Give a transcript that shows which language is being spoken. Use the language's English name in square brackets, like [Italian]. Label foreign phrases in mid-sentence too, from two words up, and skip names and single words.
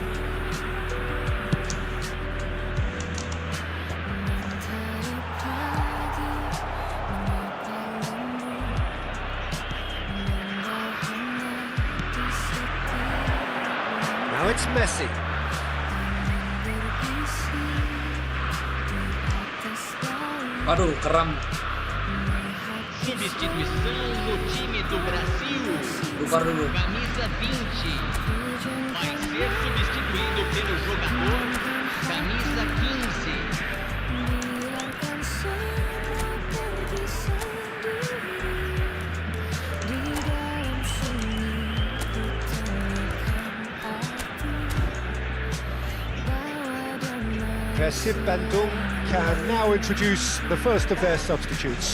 [English] Now it's Messi. [Indonesian] Aduh, keram. [Portuguese] Substituição no time do Brasil. [Indonesian] Lupa dulu. [Portuguese] Camisa 20 vai ser substituído pelo jogador camisa 15. [English] Persib Bandung can now introduce the first of their substitutes.